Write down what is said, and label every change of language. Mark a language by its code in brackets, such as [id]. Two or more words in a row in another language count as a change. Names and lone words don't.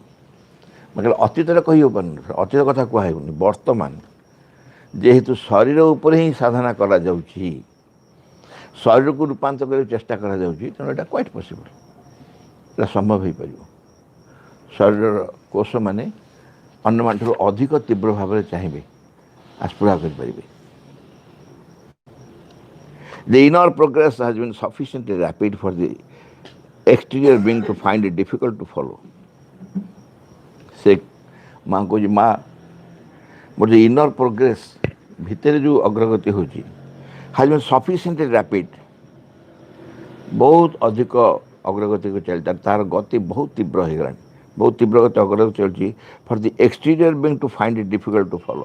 [or] ମଗର ଅତୀତରେ କହିହେବନି ଅତୀତ କଥା କୁହାହେବନି ବର୍ତ୍ତମାନ ଯେହେତୁ ଶରୀର ଉପରେ ହିଁ ସାଧନା କରାଯାଉଛି ଶରୀରକୁ ରୂପାନ୍ତର କରିବାକୁ ଚେଷ୍ଟା କରାଯାଉଛି ତେଣୁ ଏଇଟା [en] quite possible [or] ଏଇଟା ସମ୍ଭବ ହୋଇପାରିବ। ଶରୀରର କୋଷମାନେ ଅନ୍ୟମାନଠାରୁ ଅଧିକ ତୀବ୍ର ଭାବରେ ଚାହିଁବେ ଆସ୍ପୃହା କରିପାରିବେ। [en] The inner progress has been sufficiently rapid for the exterior being to find it difficult to follow. [or] ସେ ମାଆ କହୁଛି ମା ମୋର ଯେଉଁ [en] inner progress [or] ଭିତରେ ଯେଉଁ ଅଗ୍ରଗତି ହେଉଛି [en] has been sufficiently rapid [or] ବହୁତ ଅଧିକ ଅଗ୍ରଗତି ଚାଲିଛି ତାର ଗତି ବହୁତ ତୀବ୍ର ହୋଇଗଲାଣି ବହୁତ ତୀବ୍ର ଗତି ଅଗ୍ରଗତି ଚାଲିଛି [en] for the exterior being to find it difficult to follow.